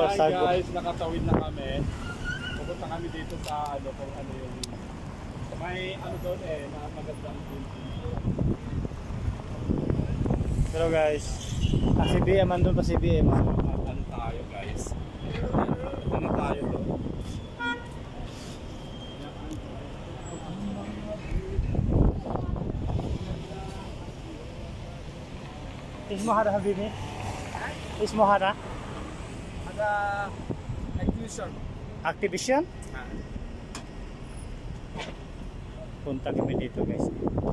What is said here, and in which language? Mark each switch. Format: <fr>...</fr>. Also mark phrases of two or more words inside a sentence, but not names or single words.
<tl>Hi guys, nakatawid na kami. Pupunta kami dito sa ano, kung ano yung may ano doon na magandang building. Hello guys. Si BM andun pa si BM. Ano tayo guys? Ano tayo doon?</tl> <ar>اسمه هذا حبيبي اسمه هذا Activision.</ar> <tl>Punta kami dito guys.</tl>